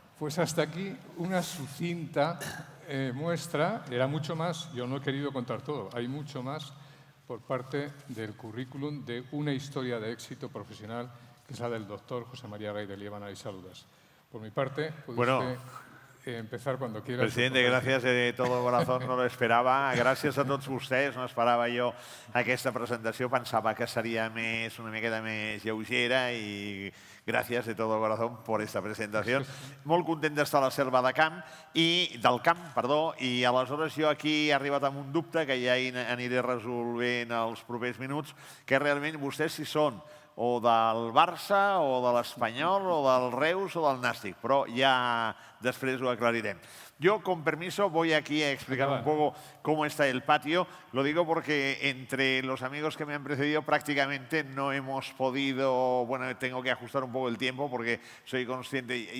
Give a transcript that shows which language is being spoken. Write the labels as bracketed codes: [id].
[es] Pues hasta aquí una sucinta muestra. Era mucho más, yo no he querido contar todo, hay mucho más por parte del currículum de una historia de éxito profesional que es la del doctor José María Gay de Liébana y Saludas. Por mi parte, puede usted empezar cuando quiera. Presidente, gràcies de todo corazón, no lo esperava. [ca] Gràcies a tots vostès, no esperava jo aquesta presentació, pensava que seria una miqueta més lleugera i gràcies [es] de todo corazón por esta [ca] presentació. Molt content d'estar a la selva del camp, i aleshores jo aquí he arribat amb un dubte que ja aniré resolvent els propers minuts, que realment vostès si són o del Barça, o de l'Espanyol, o del Reus, o del Nàstic, però ja després ho aclarirem. [es] Yo, con permiso, voy aquí a explicar un poco cómo está el patio. Lo digo porque entre los amigos que me han precedido prácticamente no hemos podido... Bueno, tengo que ajustar un poco el tiempo porque soy consciente.